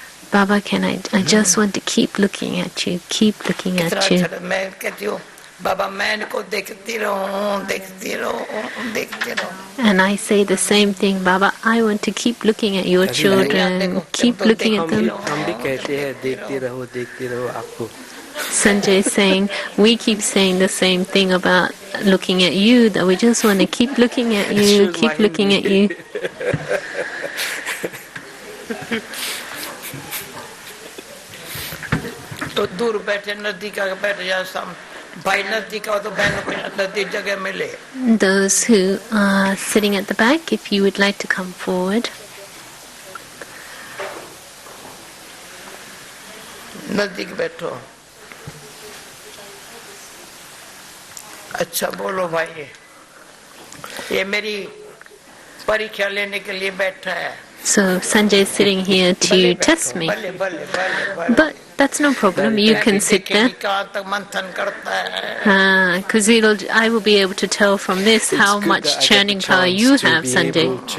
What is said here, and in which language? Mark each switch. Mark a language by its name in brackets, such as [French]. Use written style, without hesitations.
[English] Baba, I just want to keep looking at you, keep looking at you. [Hindi] मैं कहती हूँ बाबा मैं इनको देखती रहूं, देखती रहूं, देखती रहूं. [English] And I say the same thing, Baba, I want to keep looking at your children, keep looking at them. [Hindi] हम भी कहते हैं देखते रहो आपको. [English] Sanjay is saying, we keep saying the same thing about looking at you, that we just want to keep looking at you, keep looking at you. [Hindi] तो दूर बैठे नजदीक आके बैठ जा सब भाई नजदीक आओ तो बहनों को नजदीक जगह मिले. [English] Those who are sitting at the back, if you would like to come forward. [Hindi] नजदीक बैठो. अच्छा बोलो भाई, ये मेरी परीक्षा लेने के लिए बैठा है. [English] So Sanjay is sitting here to test me. But that's no problem, you can sit there. Because I will be able to tell from this how much churning power you have, Sanjay.